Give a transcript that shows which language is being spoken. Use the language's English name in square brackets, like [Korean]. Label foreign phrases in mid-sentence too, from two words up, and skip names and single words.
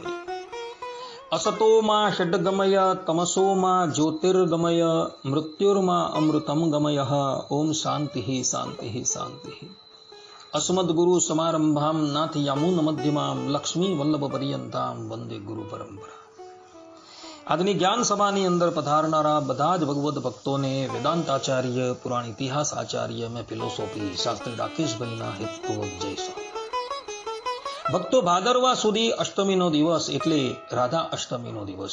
[Sanskrit] असतो मा षड्गमय तमसो मा ज्योतिर्गमय मृत्युर्मा अमृतं गमय। ओम शांति शांति शांति। अस्मद्गुरु समारंभां नाथ यामुन मध्यमां लक्ष्मी वल्लभ पर्यंतां वंदे गुरु परंपरा। [Gujarati] આજની જ્ઞાન સભાની અંદર પધારનારા બધા જ ભગવદ ભક્તોને વેદાંતાચાર્ય, પુરાણ ઇતિહાસ આચાર્ય મેં ફિલોસોફી શાસ્ત્રી રાકેશભાઈના હેતપૂર્વક જય સ્વામિનારાયણ। ભક્તો, ભાદરવા સુધી અષ્ટમીનો દિવસ એટલે રાધા અષ્ટમીનો દિવસ।